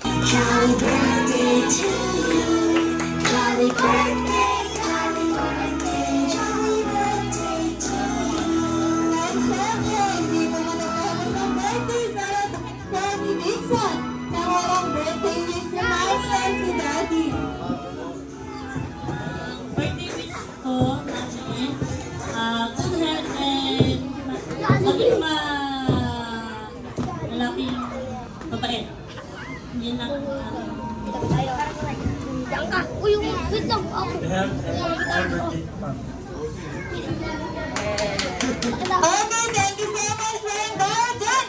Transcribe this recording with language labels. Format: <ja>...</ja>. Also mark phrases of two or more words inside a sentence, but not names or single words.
<en>Jolly birthday to you. Jolly birthday, jolly birthday, jolly birthday to you.</en> <tl>At syempre, hindi mo na nakapos ang birthday sa Daddy Dixon. Na walang</tl> <en>birthday wish</en> <tl>na milestone si Daddy.</tl> <en>Birthday wish</en> <tl>ko, Daddy,</tl> <en>good health</en> <tl>and maging lalaking mabait. Yun lang. Uy, wait lang ako.</tl> <en>Okay, thank you so much for indulgence.</en>